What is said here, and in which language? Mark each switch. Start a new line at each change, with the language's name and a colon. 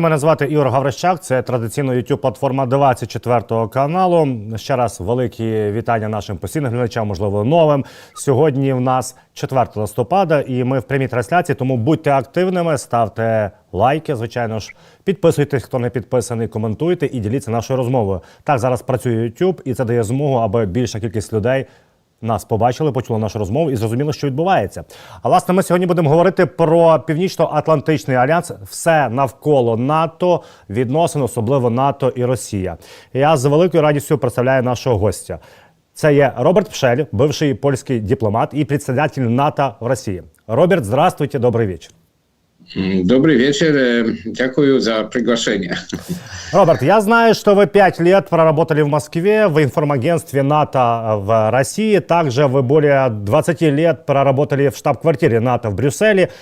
Ukrainian: Мене звати Ігор Гаврищак, це традиційно YouTube-платформа 24 каналу. Ще раз великі вітання нашим постійним глядачам, можливо, новим. Сьогодні в нас 4 листопада і ми в прямій трансляції, тому будьте активними, ставте лайки, звичайно ж, підписуйтесь, хто не підписаний, коментуйте і діліться нашою розмовою. Так зараз працює YouTube і це дає змогу, аби більша кількість людей нас побачили, почули нашу розмову і зрозуміло, що відбувається. А власне, ми сьогодні будемо говорити про Північно-Атлантичний альянс, все навколо НАТО, відносин, особливо НАТО і Росія. Я з великою радістю представляю нашого гостя. Це є Роберт Пшель, бивший польський дипломат і председатель НАТО в Росії.
Russian: Роберт, здравствуйте, добрый вечер. Добрый вечер, дякую за приглашение. Роберт, я знаю, что вы 5 лет проработали в Москве в информагентстве НАТО в России. Также вы более 20 лет проработали в штаб-квартире НАТО в Брюсселе.